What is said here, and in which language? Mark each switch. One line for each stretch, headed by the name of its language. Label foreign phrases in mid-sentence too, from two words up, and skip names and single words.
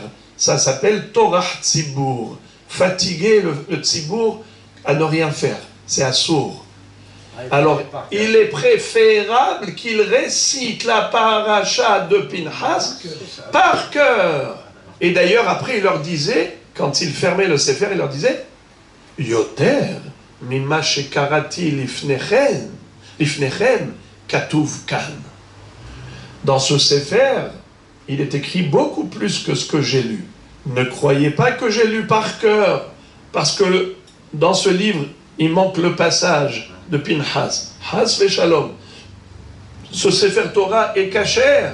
French: Ça s'appelle
Hebrew: טורח ציבור.
French: Fatiguer le Tzibur à ne rien faire. C'est assourd. Alors, il est préférable qu'il récite la paracha de Pinchas par cœur. Et d'ailleurs, après, il leur disait, quand il fermait le Sefer, il leur disait
Hebrew: יותר ממה שקראתי לפניכם כתוב כאן.
French: Dans ce Sefer, il est écrit beaucoup plus que ce que j'ai lu. Ne croyez pas que j'ai lu par cœur, parce que dans ce livre, il manque le passage de Pinchas.
Hebrew: חס ושלום.
French: Ce Sefer Torah est cachère.